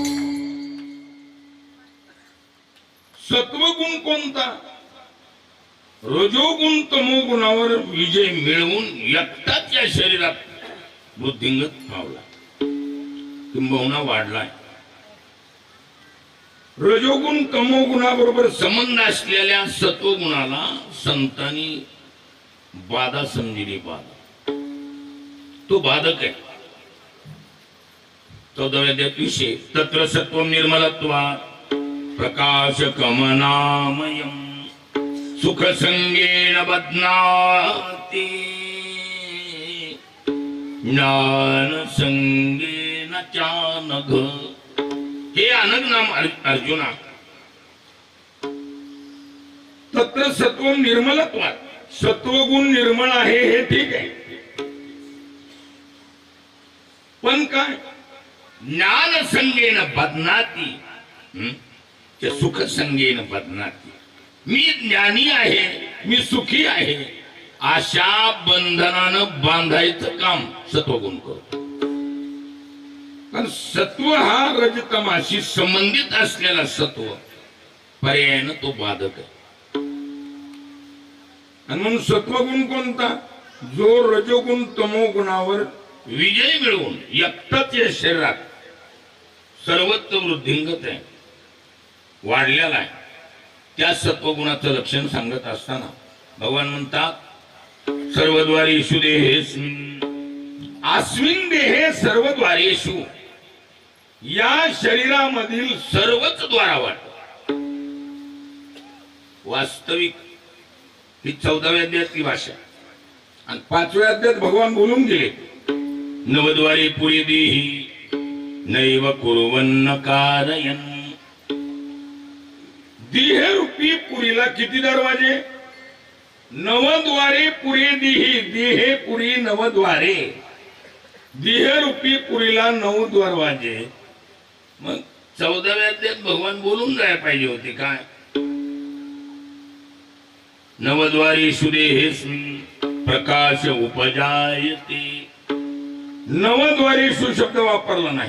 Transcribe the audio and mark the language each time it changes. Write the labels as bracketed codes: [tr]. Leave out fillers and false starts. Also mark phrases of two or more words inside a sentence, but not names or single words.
[mr] सत्वगुण कोणता रजोगुण तमोगुणावर विजय मिळवून एकटाच या शरीरात वृद्धिंगत पावला किंबहुना वाढलाय. रजोगुण तमोगुणाबरोबर संबंध असलेल्या सत्वगुणाला संतांनी बाधा समजली. बाधा तो बाधक आहे. 14व्या अध्यायात विषय [sa] तत्र सत्व निर्मलत्वा प्रकाश कमनामयम सुख संगेन बध्नाति ज्ञान संगेन चानघ. हे अनग नाम अर्जुना तत्र सत्व निर्मलत्वात, [mr] सत्वगुण निर्मळ आहे हे ठीक आहे, पण काय [sa] ज्ञान संगेन बध्नाति, [mr] ते [sa] सुख संगेन बध्नाति. [mr] मी ज्ञानी आहे, मी सुखी आहे, अशा बंधनानं बांधायचं काम सत्वगुण करतो. कारण सत्व हा रजतमाशी संबंधित असलेला सत्व पर्यायानं तो बाधक आहे. आणि म्हणून सत्वगुण कोणता? जो रजोगुण तमोगुणावर विजय मिळवून एकटाच या शरीरात सर्वत्र वृद्धिंगत आहे, वाढलेला आहे. त्या सत्वगुणाचं लक्षण सांगत असताना भगवान म्हणतात [sa] सर्वद्वारेषु देहेस्मिन् अस्मिन् देहे सर्वद्वारेषु. [mr] या शरीरामधील सर्वच द्वारावर. वास्तविक ही 14व्या अध्यायातली भाषा. आणि 5व्या अध्यायात भगवान बोलून गेले [sa] नवद्वारे पुरी देही नैव कुर्वन्न कारयन्. [mr] देहरूपी पुरीला किती दरवाजे? [sa] नवद्वारे पुरी देही, देहे पुरी नवद्वारे. [mr] देहरूपी पुरीला 9 दरवाजे. मग 14व्या अध्यायात भगवान बोलून जायला पाहिजे होते काय? [sa] नवद्वारेषु देहेस्मिन् प्रकाश उपजायते. [mr] नवद्वारेषु शब्द वापरला नाही.